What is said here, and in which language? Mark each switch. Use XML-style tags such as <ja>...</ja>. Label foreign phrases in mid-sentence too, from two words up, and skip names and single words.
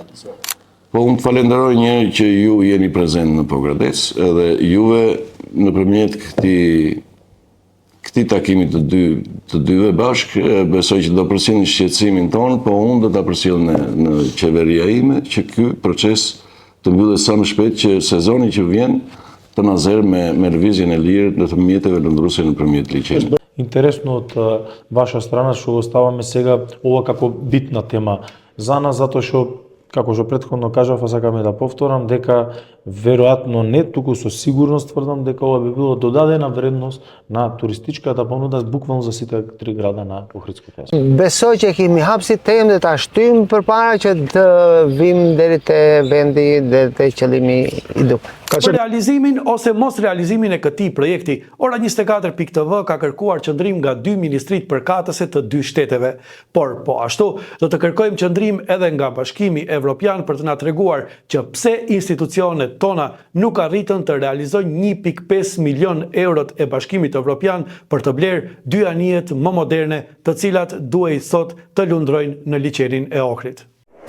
<sq>Po unë të falenderoj njëri që ju jeni prezent në Pogradec edhe juve nëpërmjet këtij takimi të dyve bashkë, besoj që do përcjellni shqetësimin tonë, po unë do ta përcjell në qeveria ime që ky proces të mbyllet sa më shpejt që sezoni që vjen të na zerë me lëvizjen e lirë në të mjeteve lëndruese nëпрямjet liçенit.</sq> <mk>Интересно од ваша страна што го ставаме сега ова како битна тема за нас, затоа што, како што претходно кажав, а сакам и да повторам, дека веројатно не, туку со сигурност тврдам дека ова би било додадена вредност на туристичката понуда буквално за сите три града на Охридското јазеро.</mk> <sq>Besoj që kemi hapë si temë dhe ta shtymë përpara që të vim deri te vendi dhe te qëllimi i duhur. Për realizimin ose mos realizimin e këtij projekti, Ora 24.tv ka kërkuar qëndrim nga 2 ministrit përkatëse të 2 shteteve, por po ashtu do të kërkojmë qëndrim edhe nga Bashkimi Evropian për të na treguar që pse institucionet tona nuk arritën të realizojnë 1.5 milion eurot e Bashkimit Evropian për të blerë 2 anijet më moderne, të cilat duhej sot të lundrojnë në liçenin e Ohrit.</sq>